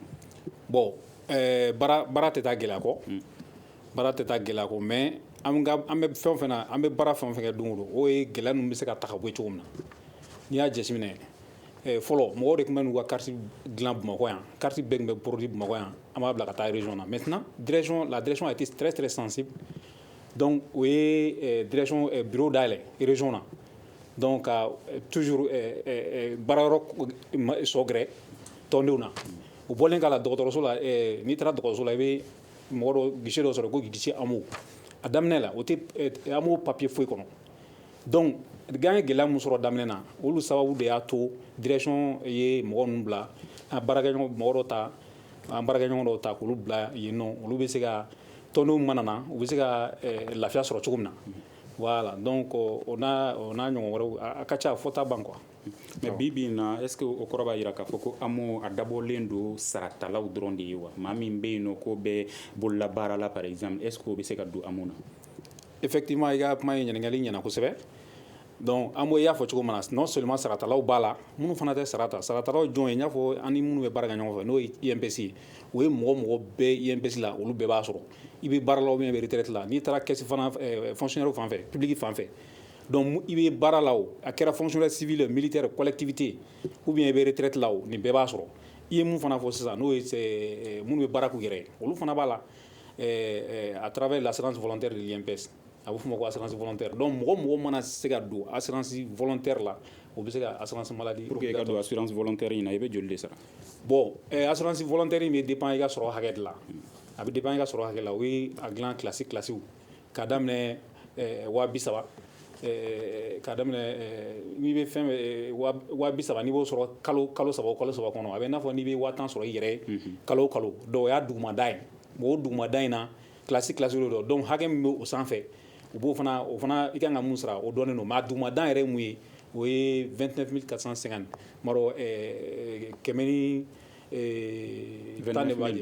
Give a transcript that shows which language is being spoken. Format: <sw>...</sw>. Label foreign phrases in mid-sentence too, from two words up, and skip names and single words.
<bm>bon baara tɛ taa gɛlɛya kɔ baara tɛ taa gɛlɛya kɔ mais an bɛ fɛn o fɛn na an bɛ baara fɛn o fɛn kɛ don o don o ye gɛlɛya ninnu bɛ se ka ta ka bɔ cogo min na n'i y'a jateminɛ fɔlɔ mɔgɔw de tun bɛ n'u ka carte dilan Bamakɔ yan carte bɛɛ tun bɛ produit Bamakɔ yan an b'a bila ka taa région na</bm> <fr>maintenant la direction a été très très sensible</fr> <bm>donc o ye direction bureau dayɛlɛ région na donc ka toujours baara yɔrɔ sɔgɛrɛ tɔndenw na u bɔlen k'a la dɔgɔtɔrɔso la n'i taara dɔgɔtɔrɔso la i bɛ mɔgɔ dɔ guichet dɔ sɔrɔ ko guichet AMO a daminɛ la o tɛ AMO papier foyi kɔnɔ donc gan ye gɛlɛya min sɔrɔ daminɛ na olu sababu de y'a to direction ye mɔgɔ ninnu bila an baarakɛɲɔgɔn dɔw ta k'olu bila yen nɔ olu bɛ se ka tɔndenw mana na u bɛ se ka lafiya sɔrɔ cogo min na</bm> <fr>voilà donc</fr> <bm>o n'a ɲɔgɔn wɛrɛw a ka ca fɔta ban quoi mais bi na</bm> <fr>est ce que</fr> <bm>o kɔrɔ b'a jira k'a fɔ ko amu a dabɔlen don saratalaw dɔrɔn de ye wa maa min bɛ yen nɔ ko bɛ bolola baara la</bm> <fr>par exemple est ce que</fr> <bm>o bɛ se ka don amu na effectivement i ka kuma ye ɲininkali ɲɛna kosɛbɛ donc amu i y'a fɔ cogo min na</bm> <fr>non seulement</fr> <bm>saratalaw b'a la minnu fana tɛ saratalaw jɔn ye n y'a fɔ an ni minnu bɛ baara kɛ ɲɔgɔn fɛ n'o ye INPS ye o ye mɔgɔ bɛɛ INPS la olu bɛɛ b'a sɔrɔ i bɛ baara la</bm> <fr>ou bien</fr> <bm>i bɛ retraite la n'i taara caisse fana fonctionnaire fan fɛ public fan fɛ donc i bɛ baara la o a kɛra</bm> <fr>fonctionnaire civil militaire collectivité ou bien</fr> <bm>i bɛ retraite la o nin bɛɛ b'a sɔrɔ i ye mun fana fɔ sisan n'o ye minnu bɛ baara k'u yɛrɛ ye olu fana b'a la</bm> <fr>à travers l'assurance volontaire de l'INPS</fr> <bm>a bɛ f'o ma ko</bm> <fr>assurance volontaire</fr> <bm>donc mɔgɔ mana se ka don</bm> <fr>assurance volontaire</fr> <bm>la o bɛ se ka</bm> <fr>assurance maladie pour que</fr> <bm>i ka don</bm> <fr>assurance volontaire</fr> <bm>in na i bɛ joli de sara bon</bm> <fr>assurance volontaire</fr> <bm>in bɛ dépend i ka sɔrɔ hakɛ de la a bɛ dépend i ka sɔrɔ hakɛ la o ye a dilan kilasiw k'a daminɛ 30,000 k'a daminɛ n'i bɛ fɛn 30,000 n'i b'o sɔrɔ kalo saba kɔnɔ a bɛ i n'a fɔ n'i bɛ 10,000 sɔrɔ i yɛrɛ ye kalo o kalo donc o y'a dugumada ye o dugumada in na kilasi de don donc hakɛ min bɛ o sanfɛ u b'o fana i kan ka mun sara o dɔnnen don mais a dugumadan yɛrɛ ye mun ye o ye 29 450 maro kɛmɛ ni tan de b'a jɛ</bm>